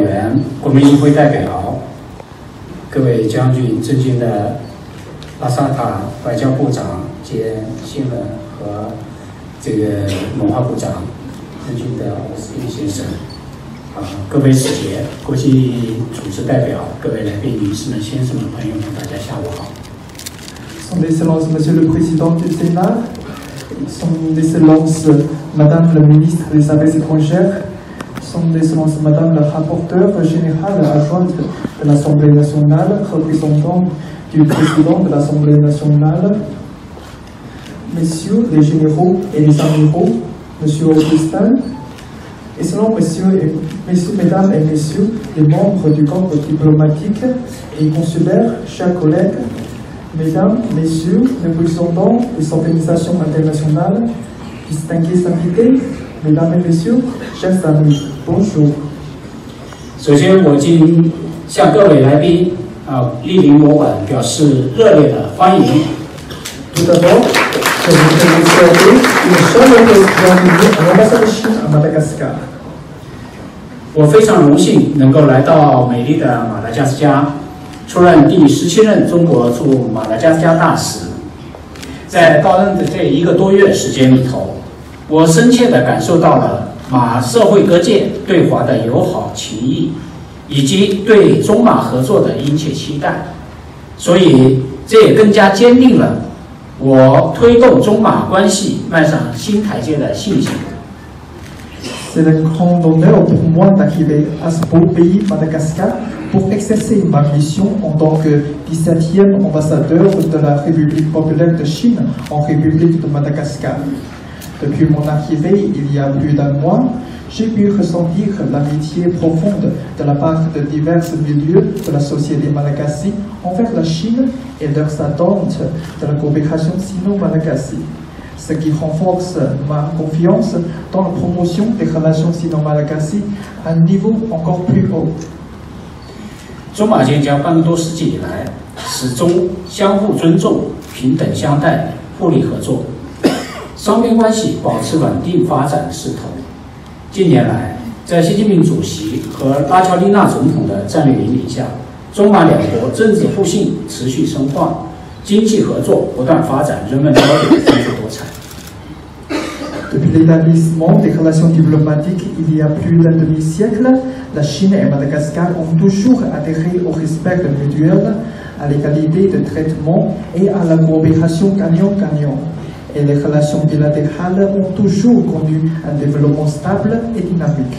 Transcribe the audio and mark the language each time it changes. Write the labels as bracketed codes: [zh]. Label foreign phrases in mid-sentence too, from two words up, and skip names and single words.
[zh] 员、国民议会代表，各位将军，尊敬的巴萨塔外交部长兼新闻和这个文化部长，尊敬的奥斯汀先生，各位使节、国际组织代表，各位来宾、女士们、先生们、朋友们，大家下午好。 [fr] Son Excellence Monsieur le Président du Sénat, Son Excellence Madame la Ministre des Affaires étrangères, Son Excellence Madame la Rapporteure générale adjointe de l'Assemblée nationale, représentant du Président de l'Assemblée nationale, Messieurs les généraux et les amiraux, Monsieur Augustin, Excellents Messieurs, Mesdames et Messieurs, les membres du corps diplomatique et consulaire, chers collègues, Mesdames, Messieurs, représentants des organisations internationales, distingués invités, Mesdames et Messieurs, chers amis, bonjour. [zh] 首先，我今向各位来宾莅临我馆表示热烈的欢迎。 [fr] Tout d'abord, je voudrais vous souhaiter une chaleureuse bienvenue à l'ambassade de Chine à Madagascar. [zh] 我非常荣幸能够来到美丽的马达加斯加，出任第17任中国驻马达加斯加大使。在到任的这1个多月时间里头，我深切地感受到了马社会各界对华的友好情谊，以及对中马合作的殷切期待，所以这也更加坚定了我推动中马关系迈上新台阶的信心。 [fr] C'est un grand honneur pour moi d'arriver à ce beau pays, Madagascar, pour exercer ma mission en tant que 17e ambassadeur de la République populaire de Chine en République de Madagascar. Depuis mon arrivée, il y a plus d'un mois, j'ai pu ressentir l'amitié profonde de la part de divers milieux de la société malagasy envers la Chine et leurs attentes de la coopération sino-malagasy, ce qui renforce ma confiance dans la promotion des relations sino-malagasy à un niveau encore plus haut. [zh] 中马建交半个多世纪以来，始终相互尊重、平等相待、互利合作，双边关系保持稳定发展的势头。近年来，在习近平主席和拉乔丽娜总统的战略引领下，中马两国政治互信持续深化，经济合作不断发展，人文交流丰富多彩。 [fr] Depuis l'établissement des relations diplomatiques il y a plus d'un demi-siècle, la Chine et Madagascar ont toujours adhéré au respect mutuel, à l'égalité de traitement et à la coopération gagnant-gagnant. Et les relations bilatérales ont toujours connu un développement stable et dynamique.